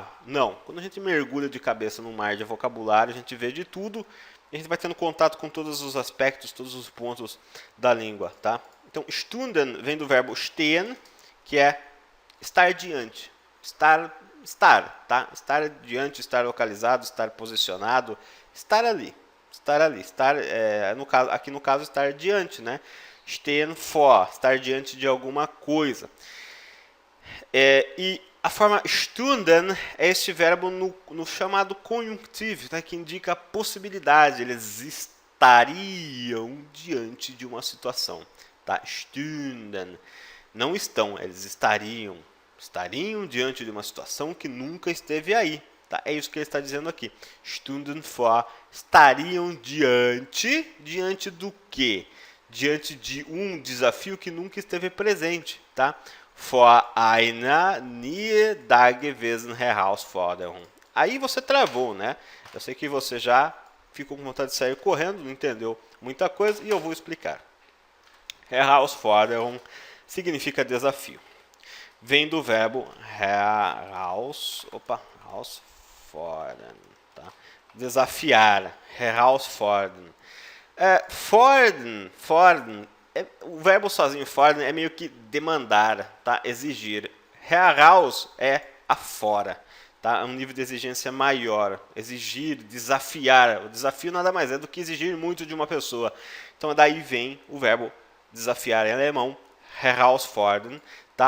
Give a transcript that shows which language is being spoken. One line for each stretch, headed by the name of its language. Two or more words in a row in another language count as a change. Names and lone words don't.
Portuguese: Não, quando a gente mergulha de cabeça num mar de vocabulário, a gente vê de tudo e a gente vai tendo contato com todos os aspectos, todos os pontos da língua, tá? Então, Stunden vem do verbo stehen, que é estar diante, estar, tá? Estar diante, estar localizado, estar posicionado, estar ali, aqui no caso, estar diante, né?
German: Stehen vor,
Portuguese: estar diante de alguma coisa. E a forma stunden é este verbo no chamado conjuntivo, tá? Que indica a possibilidade, eles estariam diante de uma situação, tá? Stunden, não estão, eles estariam diante de uma situação que nunca esteve aí, tá? É isso que ele está dizendo aqui.
German: Stunden vor,
Portuguese: estariam diante do quê? Diante de um desafio que nunca esteve presente, tá?
German: Vor einer nie dagewesenen Herausforderung.
Portuguese: Aí você travou, né? Eu sei que você já ficou com vontade de sair correndo, não entendeu muita coisa e eu vou explicar. Herausforderung significa desafio. Vem do verbo herausfordern, tá? Desafiar, herausfordern. Fordern, o verbo sozinho, fordern, é meio que demandar, tá? Exigir. Heraus é afora, tá? É um nível de exigência maior. Exigir, desafiar. O desafio nada mais é do que exigir muito de uma pessoa. Então daí vem o verbo desafiar em alemão, herausfordern, tá?